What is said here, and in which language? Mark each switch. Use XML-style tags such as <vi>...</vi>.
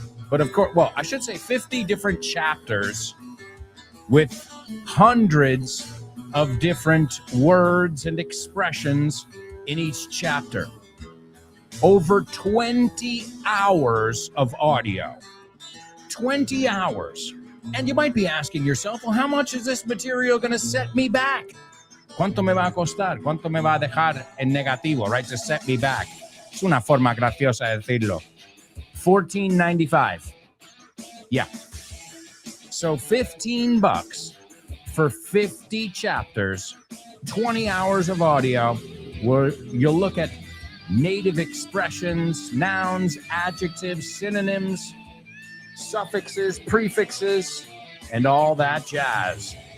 <en>But of course, well, I should say 50 different chapters with hundreds of different words and expressions in each chapter. Over 20 hours of audio. 20 hours. And you might be asking yourself, well, how much is this material going to set me back?</en> <es>¿Cuánto me va a costar? ¿Cuánto me va a dejar en negativo, right?</es> <en>To set me back.</en> <es>Es una forma graciosa de decirlo.</es> <en>$14.95. Yeah. So $15 for 50 chapters, 20 hours of audio, where you'll look at native expressions, nouns, adjectives, synonyms, suffixes, prefixes, and all that jazz.</en>